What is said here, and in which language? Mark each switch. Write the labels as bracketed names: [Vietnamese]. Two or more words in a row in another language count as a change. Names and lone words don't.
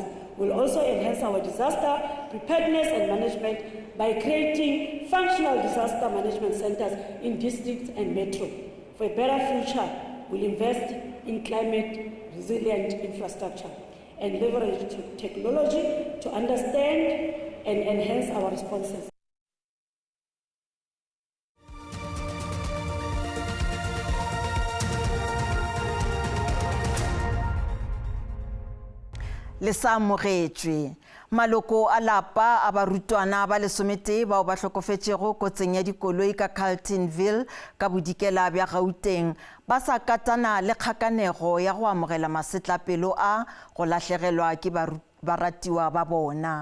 [English] We'll also enhance our disaster preparedness and management by creating functional disaster management centers in districts and metro. For a better future, we'll invest in climate resilient infrastructure and leverage technology to understand and enhance our responses. [Northern Sotho] Le sa amogetšwe maloko a lapa a barutwana ba lesomete bao ba hlokofetšego kotseng ya dikoloi ka Carletonville ka bodikela bja Gauteng ba sa katana le kgakanego ya go amogela masetlapelo a go lahlegelwa ke baratiwa ba bona.